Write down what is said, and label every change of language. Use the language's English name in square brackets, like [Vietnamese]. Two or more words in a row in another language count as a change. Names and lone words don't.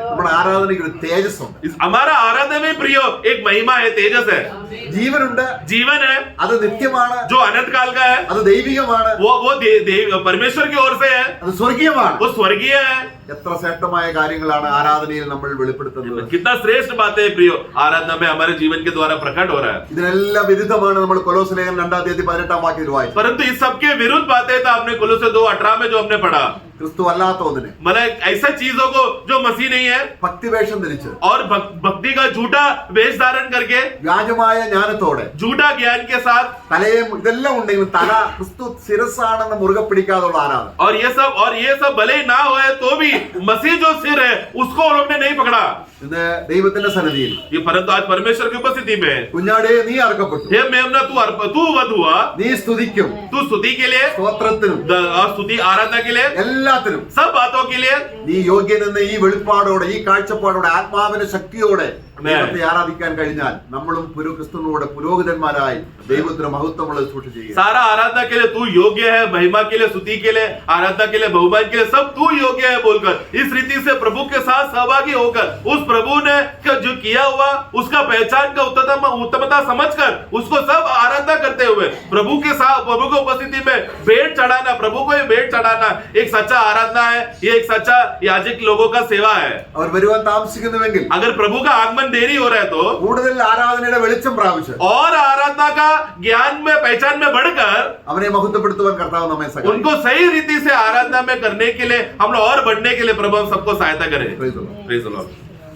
[Malayalam] നമ്മുടെ ആരാധനയ്ക്ക് ഒരു തേജസ്സുണ്ട്, [Hindi] हमारा आराधना में प्रियो एक महिमा है, तेजस है, [Malayalam] ജീവനുണ്ട്, [Hindi] जीवन है [Malayalam] അത് നിത്യമാണ്, [Hindi] जो अनंत काल का है, [Malayalam] അത് ദൈവികമാണ്, [Hindi] वो परमेश्वर की ओर से है, [Malayalam] അത് സ്വർഗീയമാണ്. [Hindi] वो स्वर्गीय है. [Malayalam] എത്ര ശ്രേഷ്ഠമായ കാര്യങ്ങളാണ് ആരാധനയിൽ നമ്മൾ വെളിപ്പെടുത്തുന്നത്. [Hindi] कितना श्रेष्ठ बात है प्रियो, आराधना में हमारे जीवन के द्वारा प्रकट हो रहा है. [Malayalam] ഇതിനെല്ലാം വിരുദ്ധമാണ് നമ്മൾ കൊലോസ്യ ലേഖനം 2:18 വാക്യത്തിൽ വായിച്ചത്. [Hindi] परंतु इस सबके विरुद्ध बातें तो आपने कोलोसे 2:18 में जो हमने पढ़ा, [Malayalam] ക്രിസ്തു അല്ലാത്ത ഒന്നിനെ [Hindi] मतलब ऐसा चीजों को जो मसीह नहीं है [Malayalam] ഭക്തിവേഷം ധരിച്ച് [Hindi] और भक्ति का झूठा वेश धारण करके [Malayalam] വ്യാജമായ ജ്ഞാനത്തോടെ [Hindi] झूठा ज्ञान के साथ, [Malayalam] തലയും ഇതെല്ലാം ഉണ്ടെങ്കിലും തല ക്രിസ്തു ശിരസാണെന്ന് മുറുകെ പിടിക്കാതുള്ള ആരാധന. [Hindi] और ये सब भले ही ना होए तो भी मसीह जो सिर है उसको उन लोग ने नहीं पकड़ा. [Malayalam] ഇന്ന് ദൈവത്തിന്റെ സന്നിധിയിൽ [Hindi] ये परंतु आज परमेश्वर की उपस्थिति में, [Malayalam] കുഞ്ഞാടേ നീ അർക്കപ്പെട്ടു, [Hindi] हे मेमना तू वध हुआ, [Malayalam] നീ സ്തുതിക്കും, [Hindi] तू स्तुति के लिए, [Malayalam] സ്തോത്രത്തിനും [Hindi] स्तुति आराधना के लिए, [Malayalam] എല്ലാത്തിനും [Hindi] सब बातों के लिए [Malayalam] നീ യോഗ്യനെന്ന് ഈ വെളിപ്പാടോടെ ഈ കാഴ്ചപ്പാടോടെ ആത്മാവിന്റെ ശക്തിയോടെ ദൈവത്തെ ആരാധിക്കാൻ കഴിഞ്ഞാൽ നമ്മളും ക്രിസ്തുവിനോട് പുരോഹിതന്മാരായി ദൈവത്തിന് മഹത്വമുള്ള ശുശ്രൂഷ ചെയ്യുക. [Hindi] सारा आराधना के लिए तू योग्य है, महिमा के लिए, स्तुति के लिए, आराधना के लिए, बहुमान के लिए सब तू योग्य है बोलकर इस रीति से प्रभु के साथ सहभागी होकर उस प्रभु ने जो किया हुआ उसका पहचान का उत्तमता समझकर उसको सब आराधना करते हुए प्रभु के साथ, प्रभु की उपस्थिति में भेंट चढ़ाना, प्रभु को भेंट चढ़ाना एक सच्चा आराधना है. ये एक सच्चा याजक लोगों का सेवा है. [Malayalam] അവർ വരുവാൻ താമസിക്കുന്നുവെങ്കിൽ [Hindi] अगर प्रभु का आगमन देरी हो रहा है तो [Malayalam] കൂടുതൽ ആരാധനയുടെ വെളിച്ചം പ്രാപിച്ച് [Hindi] और आराधना का ज्ञान में, पहचान में बढ़कर [Malayalam] അവനെ മഹത്വപ്പെടുത്തുവാൻ കർത്താവ് നമ്മെ സഹായിക്കും. [Hindi] उनको सही रीति से आराधना में करने के लिए हम लोग और बढ़ने के लिए प्रभु हम सबको सहायता करें. [English] Praise the Lord. Praise the Lord.